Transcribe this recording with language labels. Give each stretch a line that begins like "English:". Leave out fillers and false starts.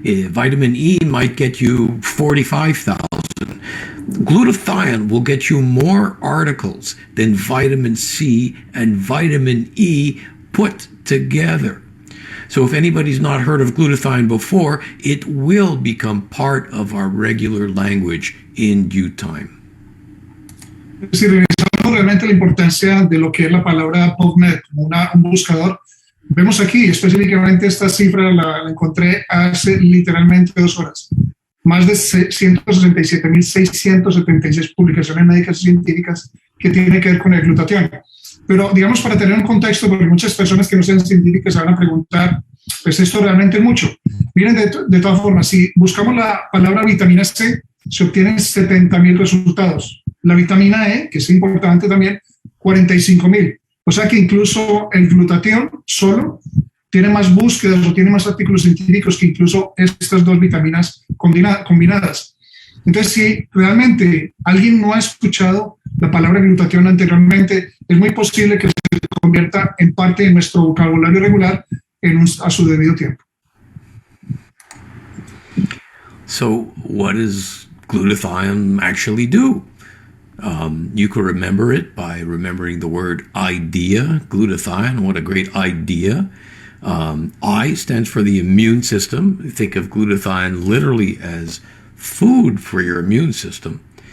English: Vitamin E might get you 45,000. Glutathione will get you more articles than vitamin C and vitamin E put together. So if anybody's not heard of glutathione before, it will become part of our regular language in due time.
Spanish: Si revisamos realmente la importancia de lo que es la palabra PubMed como un buscador, vemos aquí específicamente esta cifra la encontré hace literalmente 2 horas. Más de 167.676 publicaciones médicas y científicas que tienen que ver con el glutatión. Pero digamos, para tener un contexto, porque muchas personas que no sean científicas se van a preguntar, pues esto realmente es mucho. Miren, de todas formas, si buscamos la palabra vitamina C, se obtienen 70.000 resultados. La vitamina E, que es importante también, 45.000. O sea que incluso el glutatión solo tiene más búsquedas o tiene más artículos científicos que incluso estas 2 vitaminas combinadas. Entonces, si realmente alguien no ha escuchado la palabra glutatión anteriormente, es muy posible que se convierta en parte de nuestro vocabulario regular a su debido tiempo.
English: So what does glutathione actually do? You could remember it by remembering the word idea, glutathione. What a great idea. I stands for the immune system. Think of glutathione literally as food for your immune system.